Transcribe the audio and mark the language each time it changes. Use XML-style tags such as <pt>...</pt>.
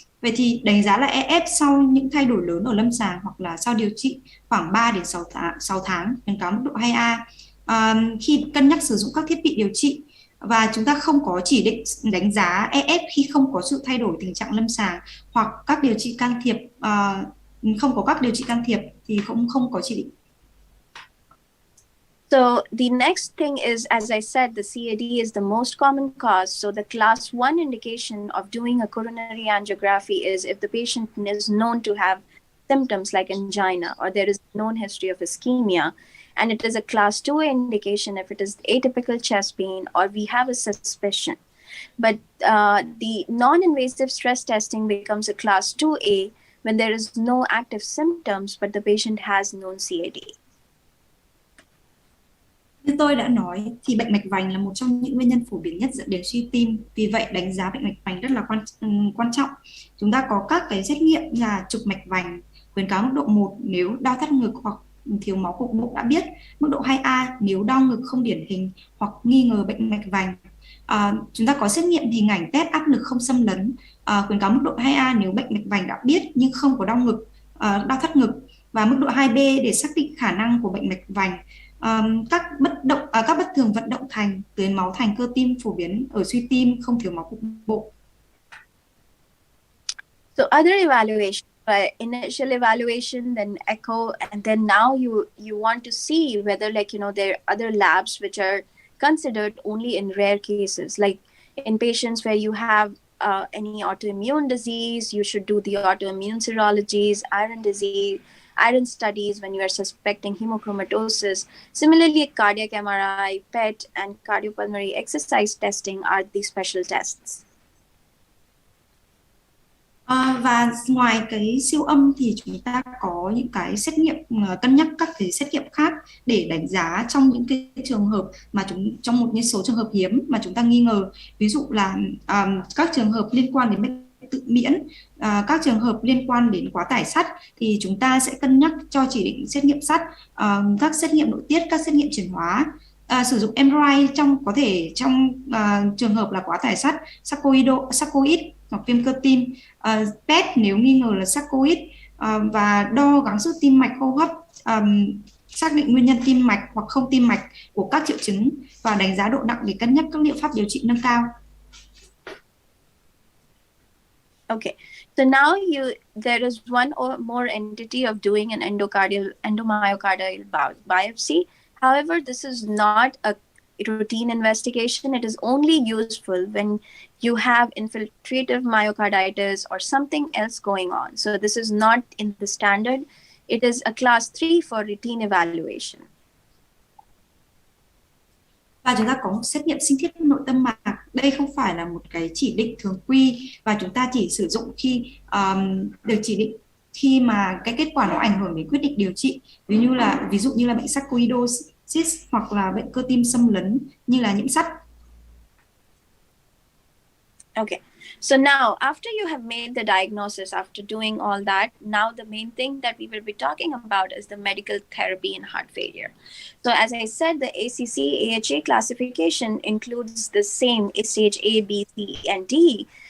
<vi>Vậy thì đánh giá lại EF sau những thay đổi lớn ở lâm sàng hoặc là sau điều trị khoảng 3 đến 6 tháng, khuyến cáo mức độ 2A. Khi cân nhắc sử dụng các thiết bị điều trị và chúng ta không có chỉ định đánh giá EF khi không có sự thay đổi tình trạng lâm sàng hoặc các điều trị can thiệp, không có các điều trị can thiệp thì cũng không có chỉ định.</vi> <en>So the next thing is, as I said, the CAD is the most common cause. So the class 1 indication of doing a coronary angiography is if the patient is known to have symptoms like angina or there is a known history of ischemia. And it is a class 2 indication if it is atypical chest pain or we have a suspicion. But the non-invasive stress testing becomes a class 2A when there is no active symptoms but the patient has known CAD.</en> <vi>Như tôi đã nói thì bệnh mạch vành là một trong những nguyên nhân phổ biến nhất dẫn đến suy tim. Vì vậy đánh giá bệnh mạch vành rất là quan trọng. Chúng ta có các cái xét nghiệm là chụp mạch vành, khuyến cáo mức độ 1 nếu đau thắt ngực hoặc thiếu máu cục bộ đã biết, mức độ 2A nếu đau ngực không điển hình hoặc nghi ngờ bệnh mạch vành. Chúng ta có xét nghiệm hình ảnh test áp lực không xâm lấn, khuyến cáo mức độ 2A nếu bệnh mạch vành đã biết nhưng không có đau ngực, đau thắt ngực, và mức độ 2B để xác định khả năng của bệnh mạch vành. Các bất thường vận động thành, tưới máu thành cơ tim phổ biến ở suy tim, không thiếu máu cục bộ.</vi> <en>So other evaluation, initial evaluation, then echo, and then now you want to see whether there are other labs which are considered only in rare cases, like in patients where you have any autoimmune disease, you should do the autoimmune serologies, iron studies when you are suspecting hemochromatosis. Similarly, cardiac MRI, PET, and cardiopulmonary exercise testing are the special tests.</en> <vi>Và ngoài cái siêu âm thì chúng ta có những cái xét nghiệm, cân nhắc các cái xét nghiệm khác để đánh giá trong những cái trường hợp mà trong một số trường hợp hiếm mà chúng ta nghi ngờ, ví dụ là các trường hợp liên quan đến bệnh tự miễn, các trường hợp liên quan đến quá tải sắt thì chúng ta sẽ cân nhắc cho chỉ định xét nghiệm sắt, các xét nghiệm nội tiết, các xét nghiệm chuyển hóa. Sử dụng MRI trong trường hợp là quá tải sắt, sarcoid hoặc viêm cơ tim, PET nếu nghi ngờ là sarcoid, và đo gắng sức tim mạch hô hấp, xác định nguyên nhân tim mạch hoặc không tim mạch của các triệu chứng và đánh giá độ nặng để cân nhắc các liệu pháp điều trị nâng cao.</vi> <en>Okay, so now there is one or more entity of doing an endomyocardial biopsy. However, this is not a routine investigation. It is only useful when you have infiltrative myocarditis or something else going on. So this is not in the standard. It is a class 3 for routine evaluation.</en> <vi>Và chúng ta có một xét nghiệm sinh thiết nội tâm mạc. Đây không phải là một cái chỉ định thường quy và chúng ta chỉ sử dụng khi được chỉ định khi mà cái kết quả nó ảnh hưởng đến quyết định điều trị, ví dụ như là bệnh sarcoidosis hoặc là bệnh cơ tim xâm lấn như là nhiễm sắt.</vi> <en>Okay, so now after you have made the diagnosis, after doing all that, now the main thing that we will be talking about is the medical therapy in heart failure. So as I said, the ACC AHA classification includes the same stage A, B, C, and D.</en>